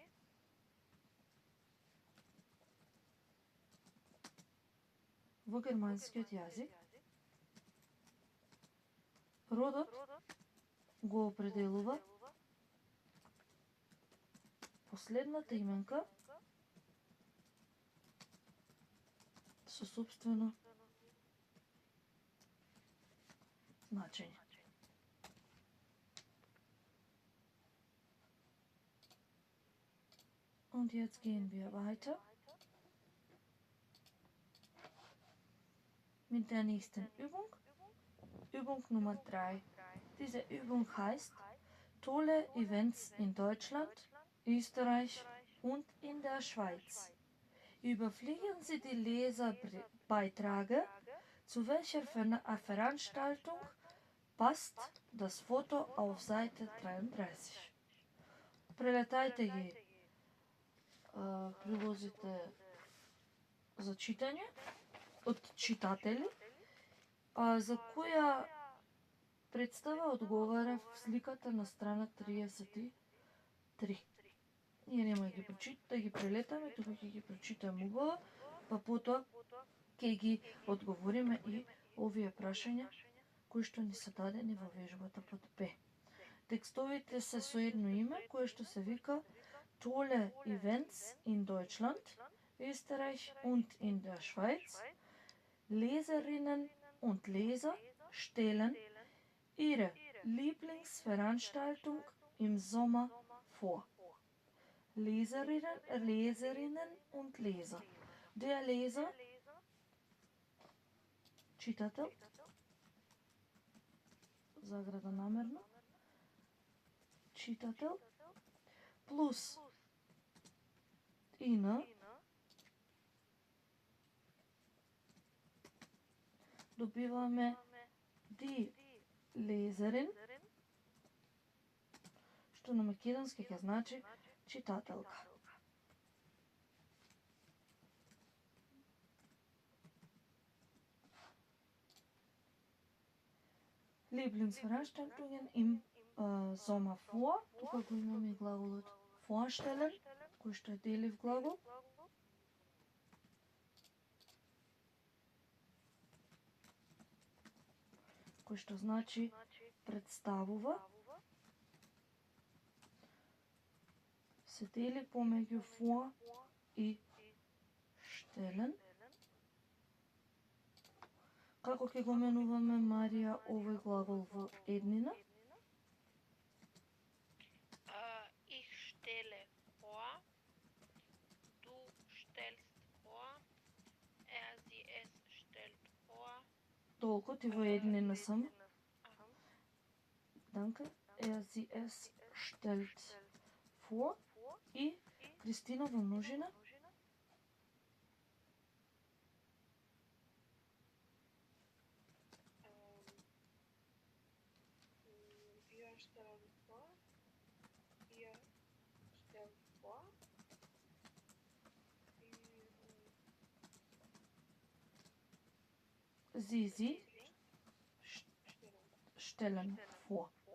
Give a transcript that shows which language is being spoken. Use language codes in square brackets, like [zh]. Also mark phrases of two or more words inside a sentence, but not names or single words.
[mk] во германскиот јазик родот го определува последната именка со собствено значење. [de] Und jetzt gehen wir weiter mit der nächsten Übung. Übung Nummer 3. Diese Übung heißt Tolle Events in Deutschland, Österreich und in der Schweiz. Überfliegen Sie die Leserbeiträge, zu welcher Veranstaltung passt das Foto auf Seite 33. [mk] Прелетајте ги прилозите за читање од читатели, за која представа одговара сликата на страна 33. Ние нема да ги прелетаме, тука ќе ги прочитаме убаво, па потоа ќе ги одговориме и овие прашања кои што ни се дадени во вежбата под Б. Текстовите се со едно име кое што се вика [de] Tolle Events in Deutschland, Österreich und in der Schweiz. Leserinnen und Leser stellen ihre Lieblingsveranstaltung im Sommer vor. Leserinnen und Leser. Der Leser, [mk] читател, заграда намерно, читател, плюс ин, добиваме [de] die Leserin, [mk] што на македонски ќе значи читателка. [de] Lieblingsveranstaltungen im Sommer vor. [mk] Тука го имаме и глаголот vorstellen, кој што е делив глагол. Кој што значи представува. Се дели помеѓу vor и stellen. Како ќе го менуваме, Марија, овој глагол во еднина? [de] Ich stelle vor, du stellst vor, sie es stellt vor. [mk] Толку ти во еднина само. [de] Danke. Sie es stellt vor. [mk] И Кристина во множина. [de] Wir stellen vor. Ihr stellt vor. Sie stellen vor.